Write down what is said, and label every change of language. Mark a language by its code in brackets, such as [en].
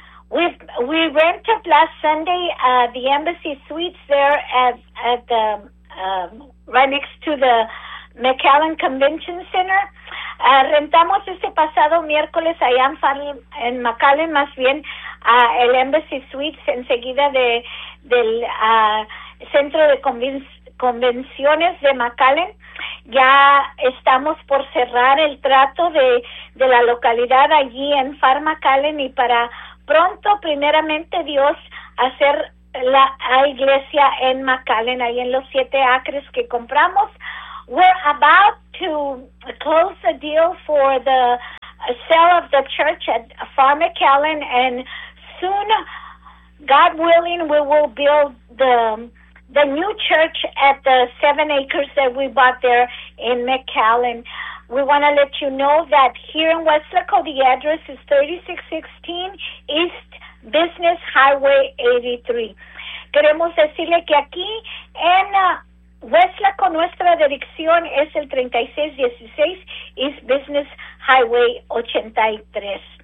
[en] We rented last Sunday the Embassy Suites there at the right next to the McAllen Convention Center. [es] Rentamos este pasado miércoles allá en McAllen, más bien el Embassy Suites enseguida del Centro de Convenciones de McAllen. Ya estamos por cerrar el trato de la localidad allí en Far McAllen y para pronto, primeramente Dios, hacer la iglesia en McAllen, ahí en los 7 acres que compramos. [en] We're about to close the deal for the sale of the church at Far McAllen, and soon, God willing, we will build the new church at the 7 acres that we bought there in McAllen. We want to let you know that here in Westlaco, the address is 3616 East Business Highway 83. [es] Queremos decirle que aquí en Westlaco, nuestra dirección es el 3616 East Business Highway 83.